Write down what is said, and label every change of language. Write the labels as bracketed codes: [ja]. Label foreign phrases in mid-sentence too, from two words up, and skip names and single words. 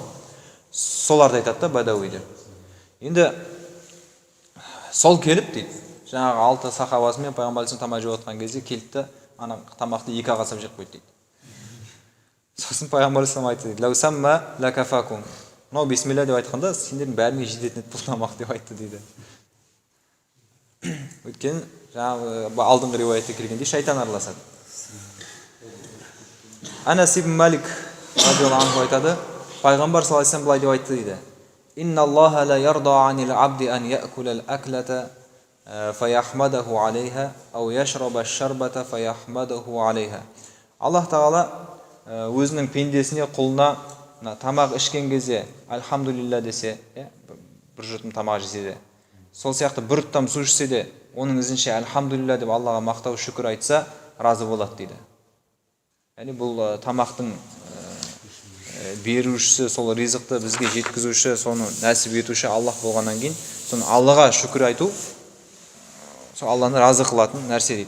[kk] Соларды айтады да бадауи деп. Енді сол келіп дейді, жаңағы 6 сахабасымен пайғамбар алейхиссалам тамақ жеп отқан кезде келді, ана тамақты 2 қасап жеп қойды дейді. Сосын пайғамбар алейхиссалам айтты дейді: [ar] "لو سمى لكفاكم." [kk] Мынау бисмилля деп айтқанда сендердің бәріңе жететін еді бұл тамақ деп айтты дейді. Өйткені жаңағы алдыңғы риуаятта келгенде шайтан араласады. Анас ибн Малик [ar] رضي الله عنه [kk] айтады, пайғамбар [ar] صلى الله عليه وسلم [kk] былай деп айтты дейді: [ar] "إن الله ليرضى عن العبد أن يأكل الأكلة فيحمده عليها أو يشرب الشربة فيحمده عليها." [kk] Аллах тағала өзінің пендесіне, құлына тамақ ішкен кезде альхамдулилля десе, бір жұтым тамақ жесе де, сол сияқты бір жұтам су ішсе де, оның ізінше альхамдулилля деп Аллаға мақтау шүкір айтса, разы болады дейді. Яғни бұл тамақтың берушісі, сол ризықты бізге жеткізуші, соны нәсіп етуші Аллах болғаннан кейін, соны Аллаға шүкір айту, сол Алланы разы қылатын нәрсе дейді.